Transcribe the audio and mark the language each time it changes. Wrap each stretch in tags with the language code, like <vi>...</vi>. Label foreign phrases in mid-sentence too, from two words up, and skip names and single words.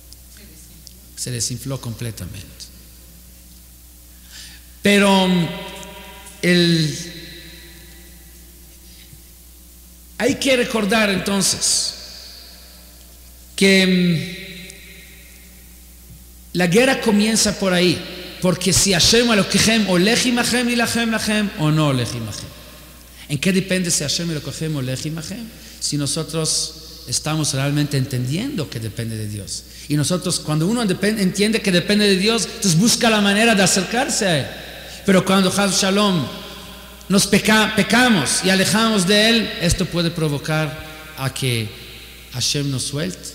<es>Se desinfló completamente. Pero Hay que recordar entonces que la guerra comienza por ahí, porque si</es> <he>ה' אלקיכם הולך עמכם להלחם לכם</he> <es>o no</es> <he>הולך עמכם.</he> <es>¿En qué depende si</es> <he>ה' אלקיכם הולך עמכם?</he> <es>Si nosotros estamos realmente entendiendo que depende de Dios. Y nosotros, cuando uno entiende que depende de Dios, entonces busca la manera de acercarse a Él. Pero cuando</es> <he>חס ושלום</he> <es>nos pecamos y alejamos de Él, esto puede provocar a que Hashem nos suelte.</es>